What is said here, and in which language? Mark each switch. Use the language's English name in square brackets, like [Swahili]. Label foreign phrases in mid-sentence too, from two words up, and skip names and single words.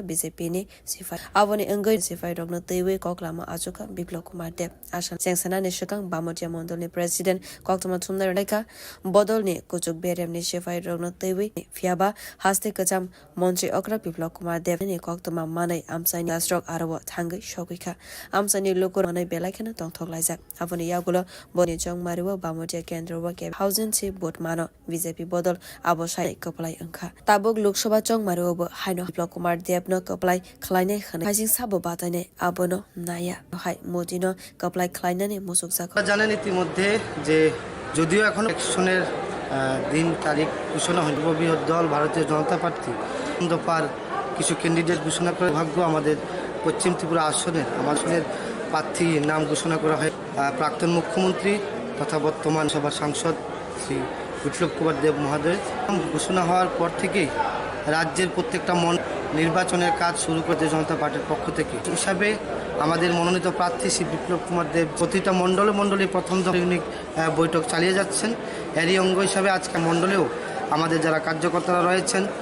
[Kok Borok] बीजेपीनि सिफाइ आवनि अंगै सिफाइ रगनो तेवे कगलामा आजुका बिप्लब कुमार देव आसाम सेंसना निशकां बामुचिया मण्डलनि प्रेसिडेन्ट कक्तमा थुमना रेखा बदलनि कुचुक बेरेमनि सिफाइ रगनो तेवे फियाबा हास्ते कचाम मन्त्री अग्रा बिप्लब कुमार देवनि कक्तमा मानै आमसाइनि आस्रक आरव थांगै सगैखा आमसाइनि लोको मानै बेलायखेना तंथक लाइजाक आफनि यागुलो बनि चंगमारिव बामुचिया केन्द्र व के हाउजिन से बोट मानो बीजेपी बदल आबसाइ कपलाइ अंखा ताबुक लोकसभा चंगमारिवबो हाइनो बिप्लब कुमार देवनो कपलाइ खलाइनाय खने हाइजिं साबो बाताइनाय आबनो नाया हाइ मोदिनो कपलाइ खलाइनानै मुसुक जाखो [Bangla] জানেন ইতিমধ্যে যে যদিও এখন ইলেকশনের দিন তারিখ ঘোষণা হয়নি বৃহৎ দল ভারতীয় জনতা পার্টি দফার কিছু ক্যান্ডিডেট ঘোষণা করে ভাগ্য আমাদের পশ্চিম ত্রিপুরা আসনের প্রার্থী নাম ঘোষণা করা হয় প্রাক্তন মুখ্যমন্ত্রী তথা বর্তমান সভার সাংসদ শ্রী বিপ্লব কুমার দেব মহোদয় ঘোষণা হওয়ার পর থেকেই রাজ্যের প্রত্যেকটা নির্বাচনের কাজ শুরু করতে জনতা পার্টির পক্ষ থেকে হিসাবে আমাদের মনোনীত প্রার্থী শ্রী বিপ্লব কুমার দেব প্রতিটা মণ্ডলে প্রথম দৈনিক বৈঠক চালিয়ে যাচ্ছেন এরই অঙ্গ হিসাবে আজকে মণ্ডলেও আমাদের যারা কার্যকর্তারা রয়েছেন